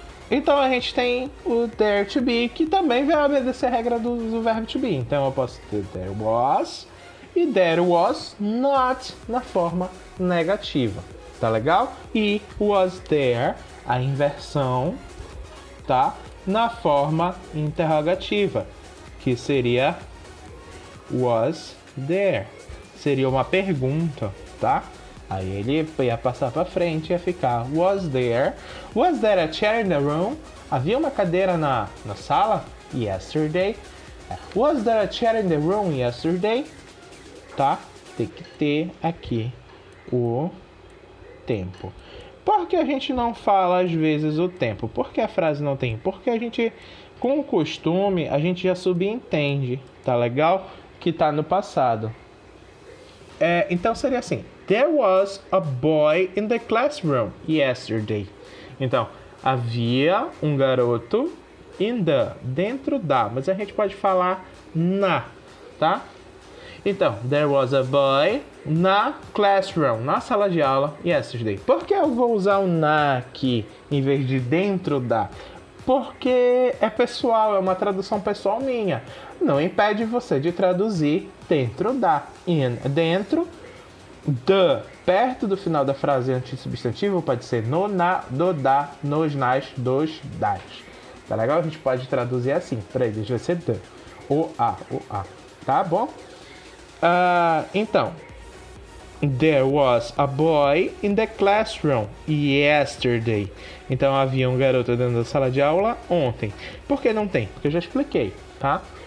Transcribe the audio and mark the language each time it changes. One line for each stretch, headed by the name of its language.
Portuguese: Então a gente tem o there to be, que também vai obedecer a regra do verbo to be. Então eu posso ter there was e there was not na forma negativa. Tá legal? E was there, a inversão, tá? Na forma interrogativa, que seria was there. Seria uma pergunta, tá? Aí ele ia passar para frente e ia ficar
English: was there a chair in the room?
Portuguese: Havia uma cadeira na sala?
English: Yesterday. Was there a chair in the room yesterday?
Portuguese: Tá? Tem que ter aqui o tempo. Por que a gente não fala às vezes o tempo? Por que a frase não tem? Porque a gente, com o costume, a gente já subentende, tá legal? Que tá no passado. Então seria assim:
English: There was a boy in the classroom yesterday.
Portuguese: Então, havia um garoto dentro da, mas a gente pode falar na, tá? Então,
English: there was a boy
Portuguese: na classroom, na sala de aula yesterday. Por que eu vou usar o na aqui em vez de dentro da? Porque é pessoal, é uma tradução pessoal minha. Não impede você de traduzir dentro da. In, dentro, the, perto do final da frase antissubstantivo, pode ser no, na, do, da, nos, nas, dos, das. Tá legal? A gente pode traduzir assim. Para eles vai ser the. O, a. Tá bom? Então,
English: there was a boy in the classroom yesterday.
Portuguese: Então havia um garoto dentro da sala de aula ontem. Por que não tem? Porque eu já expliquei, tá?